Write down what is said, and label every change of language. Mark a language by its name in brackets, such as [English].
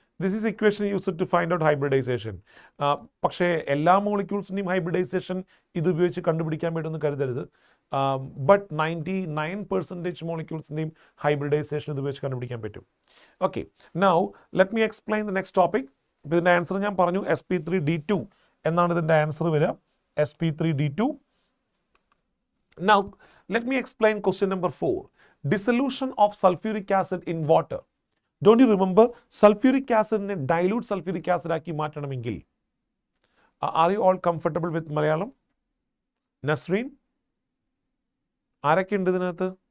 [English] This is equation used to find out hybridization. [Malayalam] പക്ഷേ എല്ലാ മോളിക്യൂൾസിൻ്റെയും hybridisation ഇത് ഉപയോഗിച്ച് കണ്ടുപിടിക്കാൻ പറ്റുമെന്ന് കരുതരുത്. ബട്ട് 99% മോളിക്യൂൾസിൻ്റെയും ഹൈബ്രിഡൈസേഷൻ ഇത് ഉപയോഗിച്ച് കണ്ടുപിടിക്കാൻ പറ്റും. [English] Okay, now let me explain the next topic. [Malayalam] ഇപ്പോൾ ഇതിൻ്റെ ആൻസർ ഞാൻ പറഞ്ഞു, sp3d2 എന്നാണ് ഇതിൻ്റെ ആൻസർ വരിക, sp3d2. [English] Now, let me explain question number 4. Dissolution of sulfuric acid in water. Don't you remember, sulfuric acid ne dilute sulfuric acid [Malayalam] ആക്കി മാറ്റണമെങ്കിൽ, [English] are you all comfortable with Malayalam? [Malayalam] Nasreen, ആരൊക്കെ ഉണ്ട് ഇതിനകത്ത്?